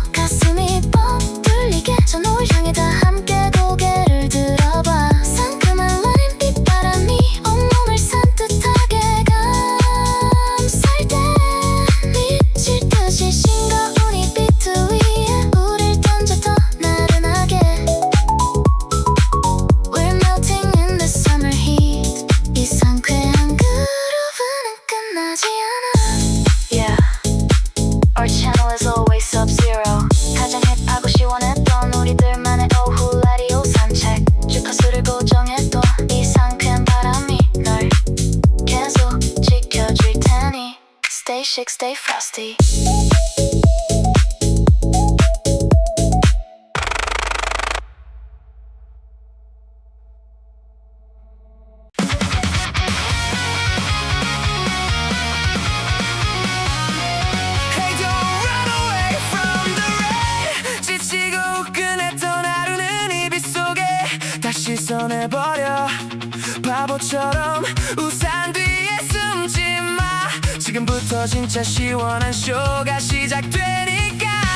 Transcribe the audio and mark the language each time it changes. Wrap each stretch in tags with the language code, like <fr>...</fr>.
<ko>가슴이 뻥 뚫리게 저 너를 향해 다 함께 고개를 들어봐. 상큼한 라임 빗바람이 온몸을 산뜻하게 감쌀 때 미칠 듯이 싱거운 이 비트 위에 우릴 던져 더 나른하게.</ko> <en>We're melting in the summer heat.</en> <ko>이 상쾌한 그루브는 끝나지 않아.</ko> <en>Yeah, our channel is always sub-zero.</en> <ko>가장 힙하고 시원했던 우리들만의 오후 라디오 산책. 주파수를 고정해도 이 상쾌한 바람이 널 계속 지켜줄 테니</ko> <en>Stay chic, stay frosty. Hey, don't run away from the rain.</en> <ko>지치고 우끈했던 하루는 이 빛 속에 다시 써내버려. 바보처럼 우산 뒤에 숨지 마. 지금 지금부터 진짜 시원한 쇼가 시작되니까</ko>